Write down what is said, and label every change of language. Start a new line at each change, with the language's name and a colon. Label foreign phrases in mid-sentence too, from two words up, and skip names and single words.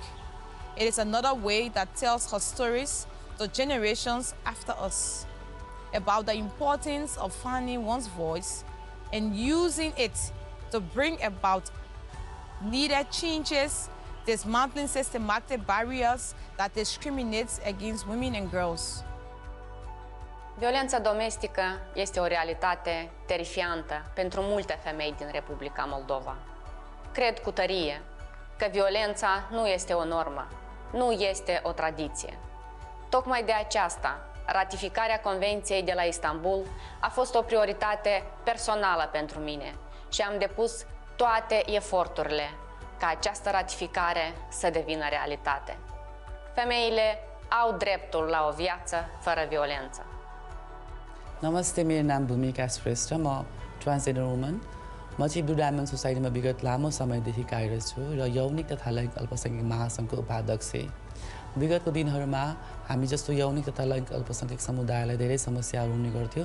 English: It is another way that tells her stories to generations after us about the importance of finding one's voice and using it to bring about needed changes, dismantling systematic barriers that discriminate against women and girls.
Romanian: Violența domestică este o realitate terifiantă pentru multe femei din Republica Moldova. Cred cu tărie că violența nu este o normă, nu este o tradiție. Tocmai de aceasta, ratificarea Convenției de la Istanbul a fost o prioritate personală pentru mine și am depus toate eforturile ca această ratificare să devină realitate. Femeile au dreptul la o viață fără violență.
Nepali: नमस्ते, मेरो नाम भूमिका श्रेष्ठ।
English: म transgender woman.
Nepali: म चाहिँ ब्लू डायमन्ड सोसाइटीमा विगत लामो समयदेखि कार्यरत छु र यौनिक तथा लैङ्गिक अल्पसङ्ख्यक महासङ्घको उपाध्यक्ष। विगतको दिनहरूमा हामी जस्तो यौनिक तथा लैङ्गिक अल्पसङ्ख्यक समुदायलाई धेरै समस्याहरू हुने गर्थ्यो।